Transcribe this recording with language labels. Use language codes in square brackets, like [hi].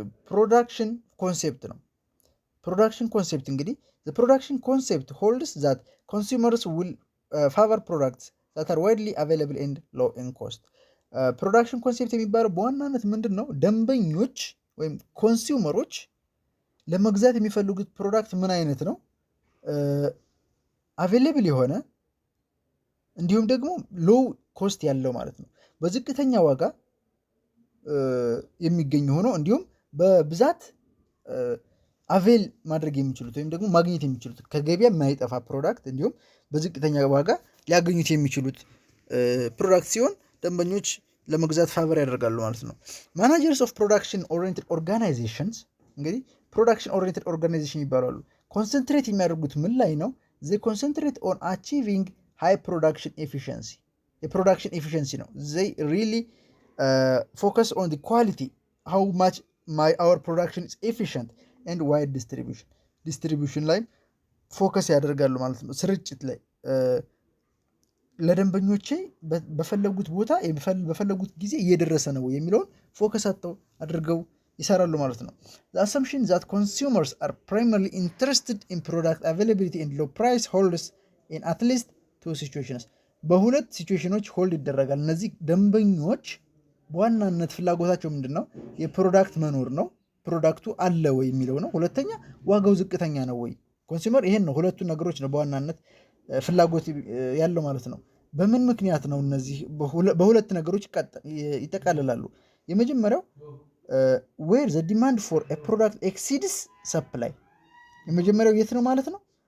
[am] ፕሮዳክሽን ኮንሴፕት ነው። ፕሮዳክሽን ኮንሴፕት እንግዲህ [en] the production concept holds that consumers will favor products that are widely available and low in cost። [am] ፕሮዳክሽን ኮንሴፕት የሚባለው በዋናነት ምንድን ነው? ደንበኞች ወይም ኮንሱመሮች ለመግዛት የሚፈልጉት ፕሮዳክት ምን አይነት ነው? አቬሌብል የሆነ እንዲሁም ደግሞ ሎው ኮስት ያለው ማለት ነው። በዝቅተኛ ዋጋ የሚገኝ ሆኖ እንዲሁም በብዛት አቬል ማድረግ የሚችሉት ወይም ደግሞ ማግኘት የሚችሉት ከገበያ የማይጠፋ ፕሮዳክት እንዲሁም በዝቅተኛ ዋጋ ሊያገኙት የሚችሉት ፕሮዳክት ሲሆን ደንበኞች ለመግዛት ፋቨር ያደርጋሉ ማለት ነው። ማናጀርስ ኦፍ ፕሮዳክሽን ኦሪየንትድ ኦርጋናይዜሽንስ እንግዲህ ፕሮዳክሽን ኦሪየንትድ ኦርጋናይዜሽን ይባላሉ። ኮንሰንትሬት የሚያደርጉት ምን ላይ ነው? [en] they concentrate on achieving high production efficiency [am] የፕሮዳክሽን ኤፊሽንሲ ነው። [en] they really focus on the quality how much our production is efficient and wide distribution [am] ላይ ፎከስ ያደርጋሉ ማለት ነው። ስርጭት ላይ ለደንበኞቼ በፈለጉት ቦታ በፈለጉት ጊዜ እየደረሰ ነው የሚለውን ፎከስ አድርገው ይሰራሉ ማለት ነው። [en] the assumption that consumers are primarily interested in product availability and low price holds in at least two situations [am] በሁለት ሲቹዌሽኖች ሆልድ ይደረጋል። እነዚህ ደንበኞች በዋናነት ፍላጎታቸው ምንድን ነው? የፕሮዳክት መኖር ነው። ፕሮዳክቱ አለ ወይ የሚለው ነው። ሁለተኛ ዋጋው ዝቅተኛ ነው ወይ? ኮንሱመር ይሄን ነው። ሁለቱ ነገሮች ነው በዋናነት ፍላጎት ያለው ማለት ነው። በምን ምክንያት ነው? እነዚህ በሁለት ነገሮች ይጠቃልላሉ። የመጀመሪያው [en] where the demand for a product exceeds supply [am] የመጀመሪያው የት ነው ማለት ነው?